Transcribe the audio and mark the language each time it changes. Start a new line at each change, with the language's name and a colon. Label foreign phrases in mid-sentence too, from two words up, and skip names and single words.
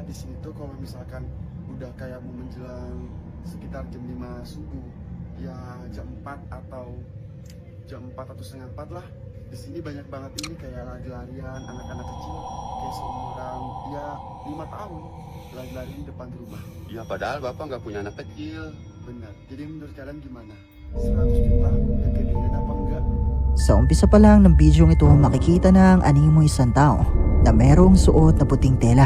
Indonesian: Di sini tuh kalau misalkan udah kayak mau menjelang sekitar jam 5 subuh, ya jam 4 atau jam 4 atau setengah 4 lah. Di sini banyak banget ini kayak lari-larian anak-anak kecil kayak seumuran ya 5 tahun lari-lari di depan rumah. Ya padahal bapak nggak punya anak kecil. Benar. Jadi menurut kalian gimana? 100 juta kegedean apa enggak?
Filipino: Sa umpisa pa lang ng bidyong ito makikita na ang animo isang tao na merong suot na puting tela.